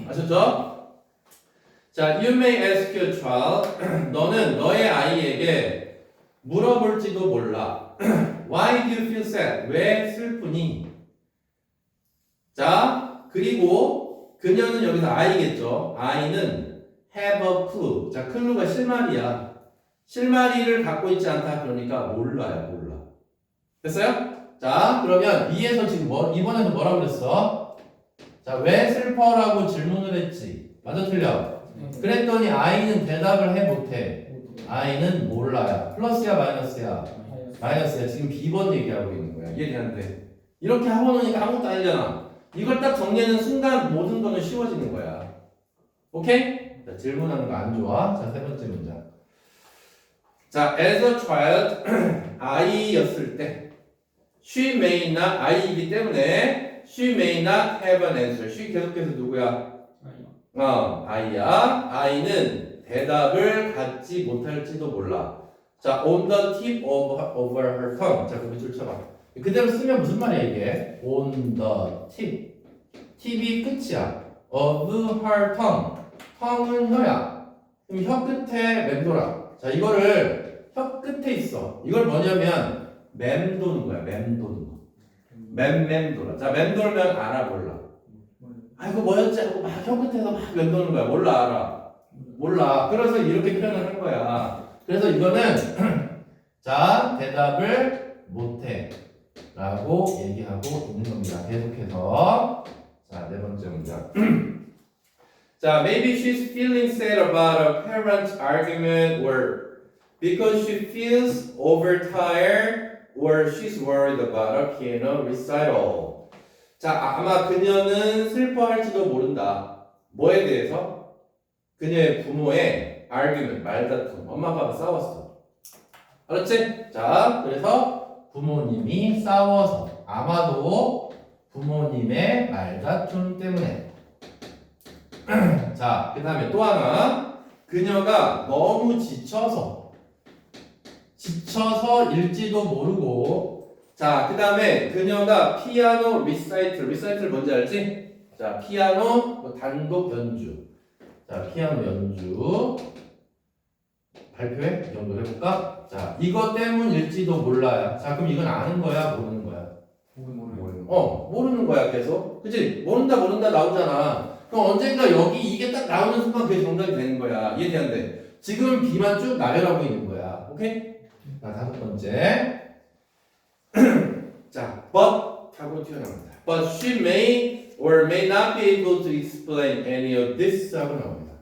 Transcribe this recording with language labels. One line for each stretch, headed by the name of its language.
English: 아셨죠? 자, you may ask your child.
Korean: 너는 너의 아이에게 물어볼지도 몰라.
English: Why do you feel sad?
Korean: 왜 슬프니? 자, 그리고 그녀는 여기서 아이겠죠. 아이는
English: have a clue.
Korean: 자, clue가 실마리야. 실마리를 갖고 있지 않다. 그러니까 몰라요, 몰라. 됐어요? 자, 그러면 B에서 지금 이번에는 뭐라고 그랬어? 자, 왜 슬퍼라고 질문을 했지? 맞아, 틀려? 그랬더니 아이는 대답을 해 못해. 아이는 몰라요. 플러스야 마이너스야? 마이너스야. 지금 B번 얘기하고 있는 거야. 이해되는데 이렇게 하고 놓으니까 아무것도 아니잖아. 이걸 딱 정리하는 순간 모든 거는 쉬워지는 거야. 오케이? 자, 질문하는 거 안 좋아. 자, 세 번째 문장.
English: 자, as a child
Korean: 아이였을 때
English: she may not
Korean: 아이이기 때문에
English: she may not have an answer.
Korean: she 계속해서 누구야? 아이야. 아이는 대답을 갖지 못할지도 몰라.
English: 자, on the tip of her tongue.
Korean: 자, 그 밑줄 쳐봐. 그대로 쓰면 무슨 말이야 이게?
English: on the tip.
Korean: 팁이 끝이야.
English: of her tongue.
Korean: tongue은 혀야. 그럼 혀 끝에 맴돌아. 자, 이거를 혀 끝에 있어. 이걸 뭐냐면 맴도는 거야. 맴도는 거. 맴돌아. 자, 맴돌면 알아 몰라. 이거 뭐였지? 하고 막 혀 끝에서 막 맴도는 거야. 몰라 알아. 몰라. 그래서 이렇게 표현을 한 거야. 그래서 이거는 자, 대답을 못해 라고 얘기하고 있는 겁니다. 계속해서 자, 네 번째 문장.
English: 자, maybe she's feeling sad about a parent's argument or because she feels overtired or she's worried about a piano recital.
Korean: 자, 아마 그녀는 슬퍼할지도 모른다. 뭐에 대해서? 그녀의 부모의 argument, 말다툼. 엄마 아빠가 싸웠어. 알았지? 자, 그래서 부모님이 싸워서 아마도 부모님의 말다툼 때문에 자, 그 다음에 또 하나 그녀가 너무 지쳐서 일지도 모르고 자, 그 다음에 그녀가 피아노 리사이틀 뭔지 알지? 자, 피아노 뭐 단독 연주 자, 피아노 연주 발표해? 이 정도 해볼까? 자, 이거 때문일지도 몰라요. 자, 그럼 이건 아는 거야? 모르는 거야? 모르는 모르는 거야, 계속. 그치? 모른다 나오잖아. 그럼 언젠가 여기 이게 딱 나오는 순간 그게 정답이 되는 거야. 이해되는데? 지금 B만 쭉 나열하고 있는 거야. 오케이? 자, 다섯 번째. 자, but 하고 튀어나옵니다.
English: But she may or may not be able to explain any of this
Korean: 하고 나옵니다.